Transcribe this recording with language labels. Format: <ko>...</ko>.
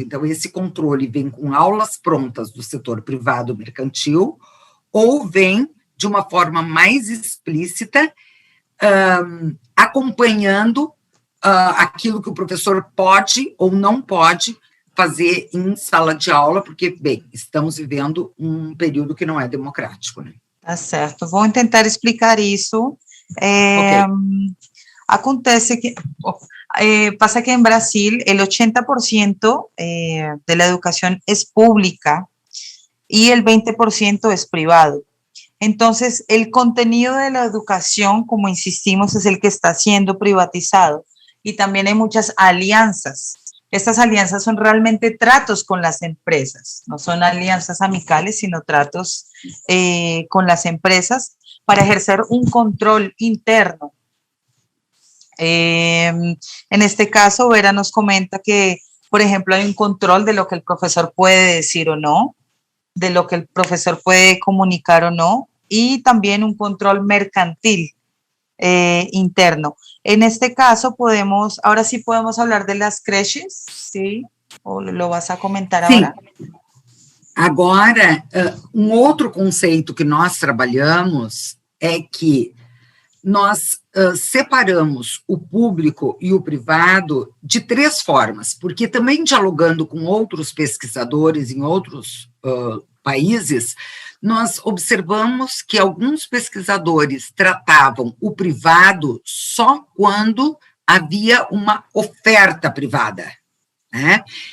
<pt>Então, esse controle vem com aulas prontas do setor privado mercantil, ou vem de uma forma mais explícita, acompanhando aquilo que o professor pode ou não pode fazer em sala de aula, porque, bem, estamos vivendo um período que não é democrático, né? Tá certo, vou tentar explicar isso. Acontece que,</pt> <es>pasa que en Brasil el 80% de la educación es pública y el 20% es privado. Entonces, el contenido de la educación, como insistimos, es el que está siendo privatizado. Y también hay muchas alianzas. Estas alianzas son realmente tratos con las empresas. No son alianzas amicales, sino tratos con las empresas para ejercer un control interno. En este caso, Vera nos comenta que Por ejemplo, hay un control de lo que el profesor puede decir o no, de lo que el profesor puede comunicar o no, y también un control mercantil interno. En este caso ahora sí podemos hablar de las creches, ¿sí? ¿O lo vas a comentar</es> <pt>Sim.</pt> <es>ahora?</es> <pt>Agora, outro conceito que nós trabalhamos é que nós separamos o público e o privado de 3 formas, porque também dialogando com outros pesquisadores em outros países, nós observamos que alguns pesquisadores tratavam o privado só quando havia uma oferta privada, né?</pt>